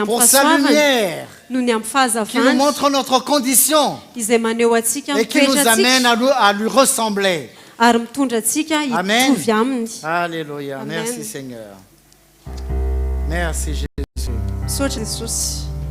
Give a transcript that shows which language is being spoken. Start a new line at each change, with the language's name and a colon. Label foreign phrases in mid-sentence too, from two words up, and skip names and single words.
French: pour sa
Malagasy: fahasoavany,
French: lumière,
Malagasy: noho ny amin'ny
French: qui nous
Malagasy: fahazavany
French: montre notre condition
Malagasy: izay maneho antsika
French: et qui nous amène
Malagasy: mitoetra
French: à lui ressembler.
Malagasy: ary mitondra antsika
French: Amen.
Malagasy: hitovy aminy.
French: Alléluia.
Malagasy: Amen.
French: Merci Seigneur. Merci Jésus.
Malagasy: Misaotra Jesosy.